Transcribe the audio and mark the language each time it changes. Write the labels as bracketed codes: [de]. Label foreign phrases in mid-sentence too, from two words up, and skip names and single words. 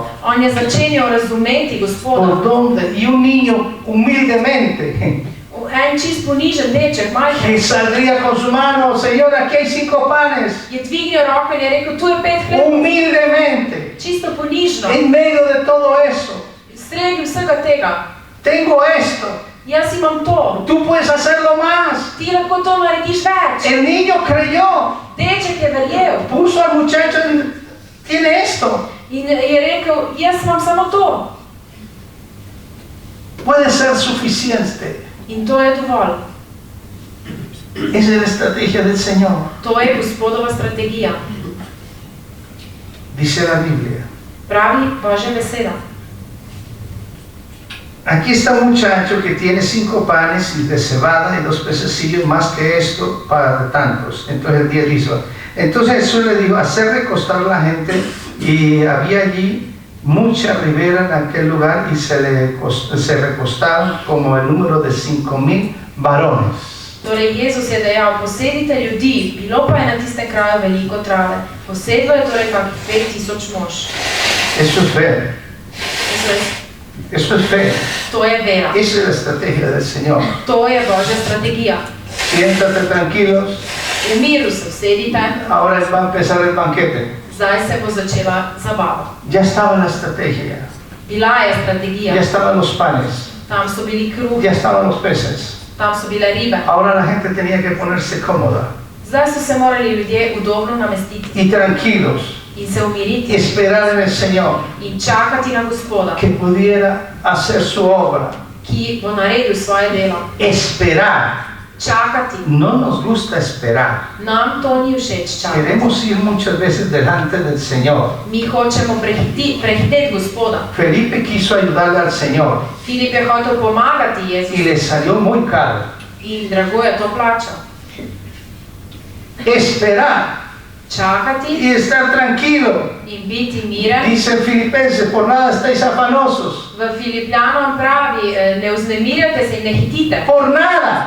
[sl] On je začenjal razumeti [es] ¿Por [sl] Gospoda. [es] dónde? Y un niño humildemente [sl] En čist ponižen deček, majhen, [es] que saldría con su mano, Señor, aquí hay 5 panes. [sl] je dvignil roko in je rekel, tu je 5 hlebov. [es] Humildemente, [sl] Čisto ponižno. [es] en medio de todo eso, [sl] Sredi vsega tega. [es] tengo esto. [sl] Jaz imam to. [es] Tú puedes hacerlo más. [sl] Ti lahko to narediš več. [es] El niño creyó, [sl] Deček je verjel [es] puso al muchacho, tiene esto. [sl] in je rekel, jaz imam samo to. [es] Puede ser suficiente. [sl] In to je dovolj. [es] Esa es la estrategia del Señor. [sl] To je Gospodova strategija. [es] Dice la Biblia. [sl] Pravi Božja beseda. [es] Aquí está un muchacho que tiene 5 panes y de cebada y 2 pececillos más que esto para tantos. Entonces el 10 dijo. Entonces Jesús le dijo, hacer recostar la gente, y había allí mucha ribera en aquel lugar y se recostaban como el número de 5,000 varones. [sl] Torej Jezus je dejal, posedite ljudi, bilo pa je na tistem kraju veliko trave. Posedlo je torej pa 5000 mož. [es] Eso es fe. Eso es fe. [sl] To je vera. [es] Esa es la estrategia del Señor. [sl] To je Božja strategija. [es] Siéntate tranquilos, [sl] V miru se usedite, [es] ahora va a empezar el banquete. [sl] zdaj se bo začela zabava. [es] Ya estaba la estrategia, [sl] Bila je strategija, [es] ya estaban los panes, [sl] tam so bili kruh, [es] ya estaban los peces. [sl] tam so bile ribe. [es] Ahora la gente tenía que ponerse cómoda [sl] Zdaj so se morali ljudje udobno namestiti [es] y tranquilos [sl] in se [es] y [sl] umiriti [es] esperar en el Señor [sl] in čakati na Gospoda, [es] que pudiera hacer su obra. [sl] ki bo naredil svoje delo. [es] Esperar. [sl] Čakati. [es] No nos gusta esperar. [sl] Nam to ni všeč čakati. [es] Queremos ir muchas veces delante del Señor. [sl] Mi hočemo prehiteti Gospoda. [es] Felipe quiso ayudarle al Señor [sl] Filip je hotel pomagati [es] y [sl] Jezusu [es] le salió muy caro. [sl] in drago je to plačal. [es] Esperar [sl] Čakati [es] y estar tranquilo. [sl] in biti miren. [es] Dice en Filipenses, por nada estáis afanosos. [sl] V Filipljanom pravi, ne vznemirjate se in ne hitite. [es] Por nada.